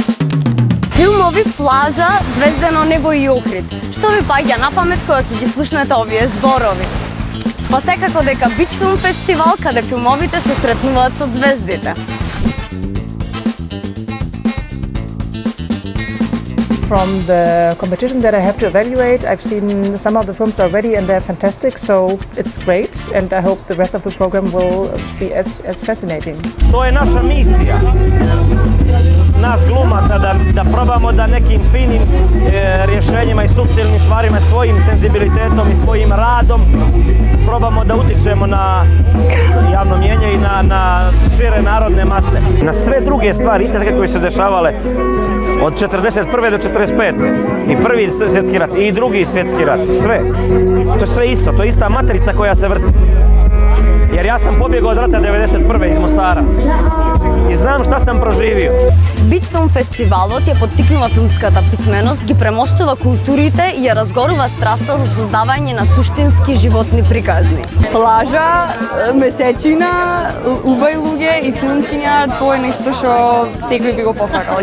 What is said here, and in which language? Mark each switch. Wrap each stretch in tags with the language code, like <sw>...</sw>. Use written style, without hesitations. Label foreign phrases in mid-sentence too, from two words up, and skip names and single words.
<mk>Филмови Плажа, Звездено небо и Охрид. Што ви паѓа на памет кога ќе ги слушнете овие зборови? Па секако дека Бич филм фестивал каде филмовите се сретнуваат со звездите.</mk> <en>From the competition that I have to evaluate, I've seen some of the films already and they're fantastic, so it's great and I hope the rest of the program will be as fascinating.</en> <bs>To je naša misija, nas glumaca, da probamo da nekim finim rješenjima i suptilnim stvarima, svojim senzibilitetom i svojim radom probamo da utičemo na javno mnijenje i na šire narodne mase. Na sve druge stvari, iste take koje su dešavale od 41. do 45. I prvi svjetski rat i drugi svjetski rat, sve. To je sve isto, to je ista matrica koja se vrti. Jer ja sam pobjegao od rata 91. iz Mostara i znam šta sam proživio.</bs> <mk>Бич филм фестивалот ја поттикнува филмската писменост, ги премостува културите и ја разгорува страста за создавање на суштински животни приказни. Плажа, месечина, убави луѓе и филмчиња, тоа е нешто што секој би го посакал.</mk>